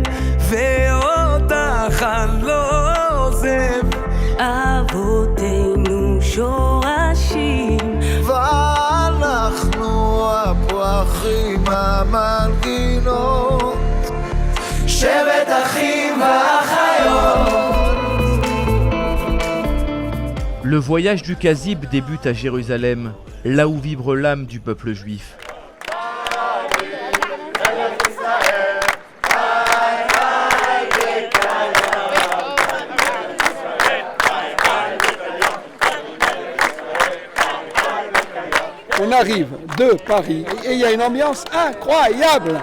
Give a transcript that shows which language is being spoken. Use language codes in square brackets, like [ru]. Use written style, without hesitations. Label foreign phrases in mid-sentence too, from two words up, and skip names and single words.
[he] ואותך אני לא עוזב. אבותינו שורשים, ואנחנו הפרחים המנגינות, שבט אחים ואחיות. [fr] Le voyage du Kazib débute à Jérusalem, là où vibre l'âme du peuple juif. On arrive de Paris et il y a une ambiance incroyable.